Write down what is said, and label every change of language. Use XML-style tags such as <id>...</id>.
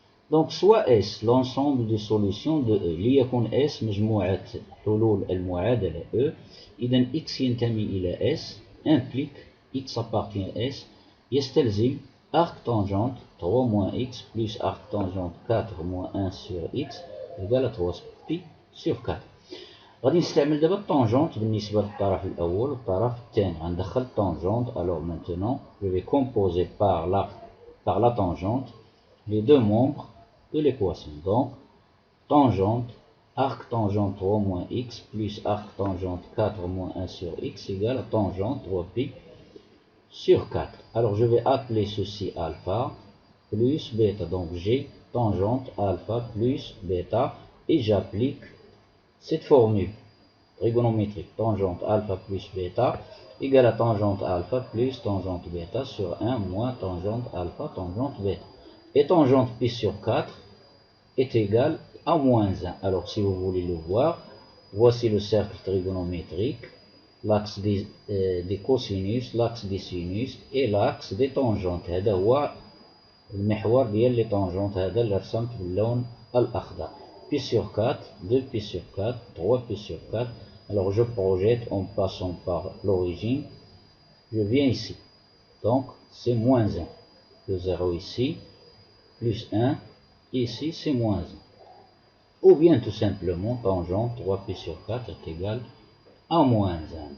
<fr>Donc soit S l'ensemble des solutions de E</fr> <ar>ليكن S مجموعة حلول المعادلة E. إذا X ينتمي إلى S</ar> <fr>implique X appartient à S</fr> <ar>يستلزم</ar> <fr>arc tangente 3 moins X plus arc tangente 4 moins 1 sur X égale à 3pi sur 4.</fr> <ar>غادي نستعمل دابا التانجونت بالنسبة للطرف الأول والطرف الثاني. غندخل التانجونت.</ar> <fr>Alors maintenant je vais composer par la tangente les deux membres de l'équation. Donc, tangente, arc tangente 3 moins x plus arc tangente 4 moins 1 sur x égale à tangente 3pi sur 4. Alors, je vais appeler ceci alpha plus bêta. Donc, j'ai tangente alpha plus bêta et j'applique cette formule trigonométrique. Tangente alpha plus bêta égale à tangente alpha plus tangente bêta sur 1 moins tangente alpha tangente bêta. Et tangente pi sur 4 est égal à moins 1. Alors si vous voulez le voir, voici le cercle trigonométrique, l'axe des cosinus, l'axe des sinus et l'axe des tangentes.</fr> <ar>هذا هو المحور ديال</ar> <fr>les tangentes.</fr> <ar>هذا اللي رسمت باللون الأخضر.</ar> <fr>Pi sur 4, 2 pi sur 4, 3 pi sur 4. Alors je projette en passant par l'origine. Je viens ici. Donc c'est moins 1. Le 0 ici. Plus 1, ici c'est moins 1. Ou bien tout simplement tangente 3pi sur 4 est égal à moins 1.</fr>